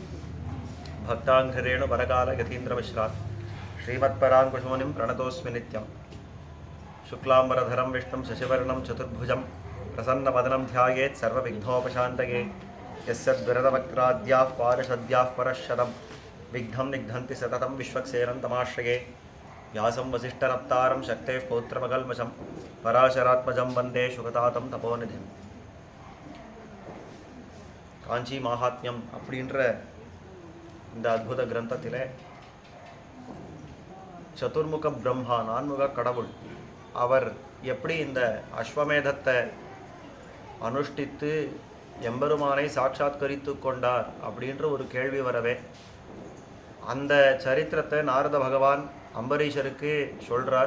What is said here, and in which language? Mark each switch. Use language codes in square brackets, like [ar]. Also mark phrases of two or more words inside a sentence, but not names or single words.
[sa] भक्ताङ्घ्रिरेणुपरकालयतीन्द्रमिश्रान् श्रीमत्पराङ्कुशमुनिं प्रणतोऽस्मि नित्यं शुक्लाम्बरधरं विष्णुं शशिवर्णं चतुर्भुजं प्रसन्नवदनं ध्यायेत् सर्वविघ्नोपशान्तये यस्यद्विरदवक्त्राद्याः पारिषद्याः परश्शतं विघ्नं निघ्नन्ति सततं विश्वक्सेनं तमाश्रये व्यासं वसिष्ठनप्तारं शक्तेः पौत्रमकल्मषं पराशरात्मजं वन्दे शुकतातं तपोनिधिम्. [ta] காஞ்சி மகாத்மியம் அப்படின்ற இந்த அற்புத கிரந்தத்திலே சதுர்முக பிரம்மா, நான்முக கடவுள், அவர் எப்படி இந்த அஸ்வமேதத்தை அனுஷ்டித்து எம்பெருமானை சாட்சாத்கரித்து கொண்டார் அப்படின்ற ஒரு கேள்வி வரவே அந்த சரித்திரத்தை நாரத பகவான் அம்பரீஷருக்கு சொல்கிறார்.